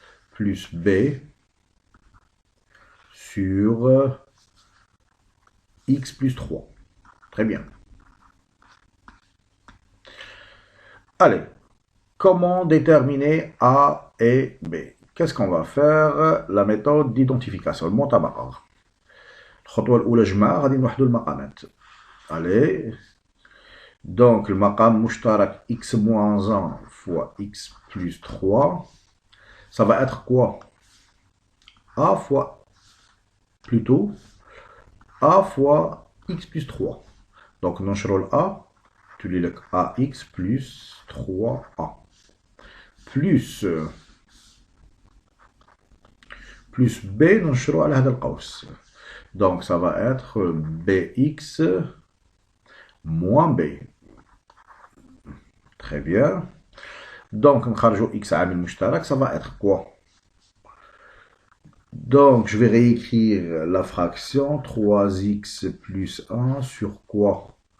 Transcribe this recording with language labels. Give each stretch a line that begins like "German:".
French: Plus b sur x plus 3. Très bien. Allez, comment déterminer A et B? Qu'est-ce qu'on va faire? La méthode d'identification, المطابقة.
Arabic: الخطوة الأولى جمع غادي نوحدو المقامات.
French: Allez. Donc, le maqam mushtarak x moins 1 fois x plus 3. Ça va être quoi? A fois, plutôt, A fois x plus 3. Donc,
Arabic: ننشرو
French: A, tu lis le ax plus 3a. Plus b,
Arabic: ننشرو على هذا القوس.
French: Donc, ça va être bx moins b. Très bien. Donc,
Arabic: نخرجو x عامل مشترك,
French: ça va être quoi? Donc, je vais réécrire la fraction 3x plus 1 sur quoi?